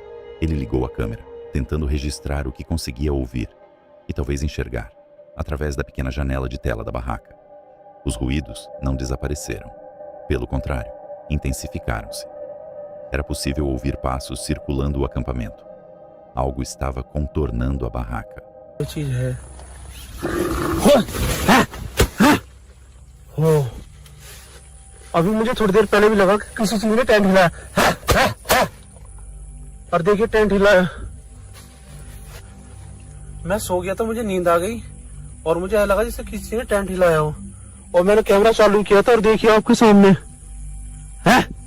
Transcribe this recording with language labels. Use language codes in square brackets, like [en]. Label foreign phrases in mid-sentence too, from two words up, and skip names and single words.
[pt] Ele ligou a câmera, tentando registrar o que conseguia ouvir e talvez enxergar, através da pequena janela de tela da barraca. Os ruídos não desapareceram. Pelo contrário, intensificaram-se. Era possível ouvir passos circulando o acampamento. Algo estava contornando a barraca. [hi] अभी मुझे थोड़ी देर पहले भी लगा कि किसी चीज ने टेंट हिलाया और देखिए टेंट हिलाया मैं सो गया तो मुझे नींद आ गई और मुझे लगा जैसे किसी ने टेंट हिलाया हो और मैंने कैमरा चालू किया था और देखिए आपके सामने है